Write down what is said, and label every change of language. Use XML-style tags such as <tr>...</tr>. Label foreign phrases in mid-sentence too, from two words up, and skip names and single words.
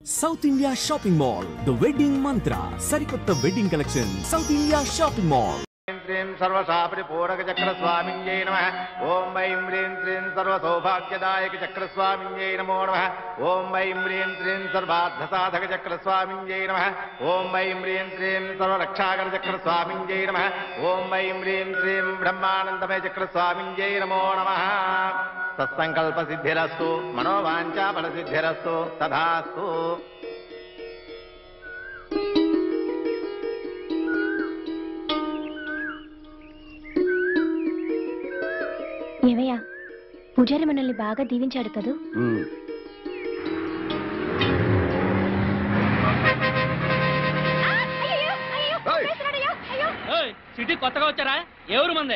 <en>South India Shopping Mall, the wedding mantra, Sarikotta wedding collection, South India Shopping Mall.</en> <sa>ह्रीं सर्वशापरिपूरकचक्रस्वामिन्यै नमः। ॐ ऐं ह्रीं श्रीं सर्वसौभाग्यदायकचक्रस्वामिन्यै नमो नमः। ॐ ऐं ह्रीं श्रीं सर्वार्थसाधकचक्रस्वामिन्यै नमः। ॐ ऐं ह्रीं श्रीं सर्वरक्षाकरचक्रस्वामिन्यै नमः। ॐ ऐं ह्रीं श्रीं ब्रह्मानन्दमयचक्रस्वामिन्यै नमो नमः। सत्सङ्कल्पसिद्धिरस्तु, मनोवाञ्छाफलसिद्धिरस्तु, तथास्तु।</sa> <te>ఏమయ్యా, పూజారి మనల్ని బాగా దీవించాడు కదూ? సిటీ కొత్తగా వచ్చారా? ఎవరు మందే?</te>